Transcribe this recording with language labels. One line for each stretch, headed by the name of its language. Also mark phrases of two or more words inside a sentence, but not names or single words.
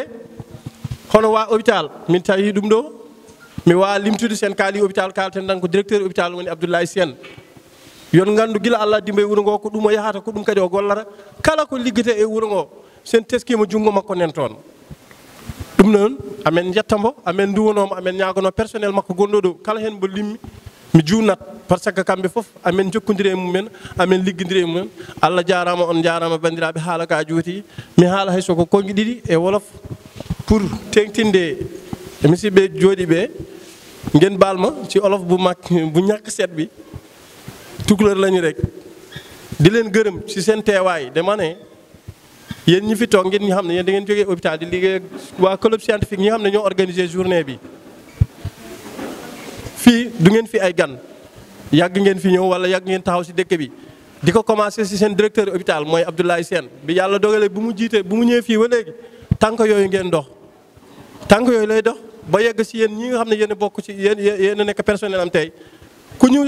Fula: hono wa hôpital min tawi ɗum ɗo mi wawa limtude sen kaali hôpital kalten tan ko
French: directeur hôpital
Fula: woni Abdoulaye Sène yon nganndu gila Allah dimba e wuro ngo ko ɗum o yahata ko ɗum kadi o gollata kala ko liggete e wuro ngo sen teskima junngo makko nen toon ɗum noon amen jettambo amen duwonomo amen ñagono personnel makko gonɗo ɗo kala hen mbo limmi mi juunat par ce que kamɓe fof amen jokkodiri e mumen amen liggodiri e mumen Allah jarama on jarama bandiraɓe haala ka jooti mi haala hay soko konƴi ɗiɗi e wolof pour tengtinde e musidɓe jooɗi ɓe
Wolof: ngeen balma ci olof bu ñàkk seet bi tukulóor lañu rek di leen gërëm ci seen teewaay dama ne yéen ñi fi toog ngeen ñi xam ne yéen da ngeen jógee hôpital di liggéey waa
French: club scientifique
Wolof: ñi xam ne ñoo
French: organisé journée
Wolof: bi fii du ngeen fi ay gan yàgg ngeen fi ñëw wala yàgg ngeen taxaw ci dëkk bi di ko commencé ci seen
French: directeur hôpital
Wolof: mooy Abdoulaye Sène bi yàlla dogalee bu mu jiite bu mu ñëwee fii ba léegi tànk yooyu ngeen dox tànk yooyu lay dox ba yegg ci yéen ñi nga xam ne yéen a bokk ci yéen a nekk personnel am tey ku ñëw